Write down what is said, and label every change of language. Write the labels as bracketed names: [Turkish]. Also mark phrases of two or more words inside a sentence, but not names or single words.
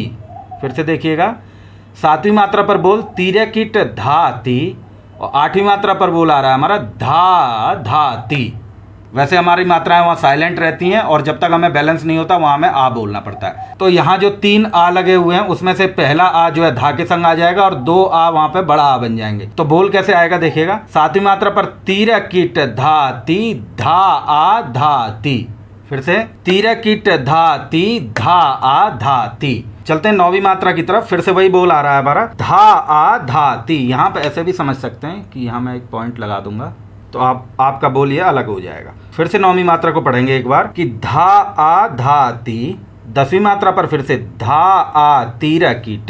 [Hindi] फिर से देखिएगा, 7वीं मात्रा पर बोल तीरे किट धा ती, और 8वीं मात्रा पर बोल आ रहा है हमारा धा धा ती। वैसे हमारी मात्राएं वहाँ साइलेंट रहती हैं, और जब तक हमें बैलेंस नहीं होता वहाँ हमें आ बोलना पड़ता है। तो यहाँ जो 3 आ लगे हुए हैं, उसमें से पहला आ जो है धा के संग आ जाएगा, और 2 आ वहाँ पे बड़ा आ बन जाएंगे। तो बोल कैसे आएगा देखिएगा, 7वीं मात्रा पर तीरे किट धा ती, धा आ धा ती। फिर से तीरे किट धा ती, धा आ धा ती। चलते हैं 9वीं मात्रा की तरफ। फिर से वही बोल आ रहा है हमारा धा आ धा ती। यहाँ पे ऐसे भी समझ सकते हैं कि यहाँ मैं एक पॉइंट लगा दूंगा, तो आपका बोल ये अलग हो जाएगा। फिर से 9वीं मात्रा को पढ़ेंगे एक बार कि धा आ धा ती। 10वीं मात्रा पर फिर से धा आ तीरा कीट।